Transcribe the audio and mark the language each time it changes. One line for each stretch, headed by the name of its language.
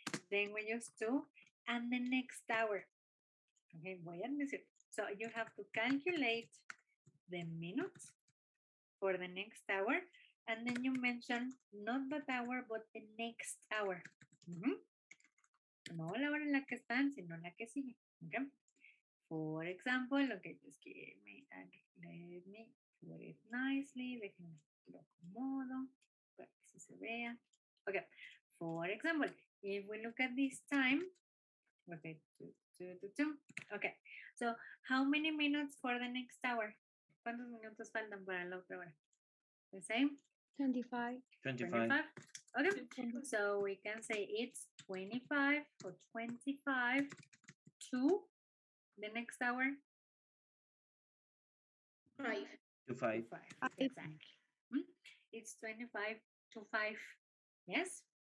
English: Then we use 2 and the next hour. Okay,
Spanish: voy a decir.
English: So you have to calculate the minutes for the next hour, and then you mention not that hour, but the next hour.
Spanish: No la hora en la que están, sino la que sigue.
English: Okay. For example, okay, just give me and let me put it nicely.
Spanish: Déjenme lo acomodo para que se vea.
English: Okay. For example, if we look at this time, okay, 2. Okay. So how many minutes for the next hour?
Spanish: ¿Cuántos minutos faltan para la otra hora?
English: The same? 25. 25. Okay. So we can say it's 25 or 25 to the next hour. 5. To 5. Exactly. It's 25 to 5. Yes?